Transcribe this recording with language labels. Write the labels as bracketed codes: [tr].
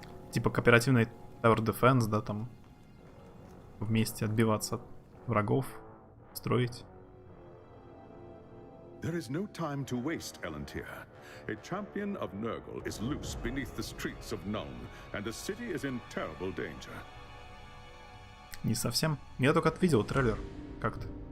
[ru] Типа кооперативный Tower Defense, да, там вместе отбиваться от врагов, строить. [en] There is no time to waste, Elantir. A champion of Nurgle is loose beneath the streets of Nuln, and the city is in terrible danger. [ru] Не совсем. Я только видел трейлер как-то.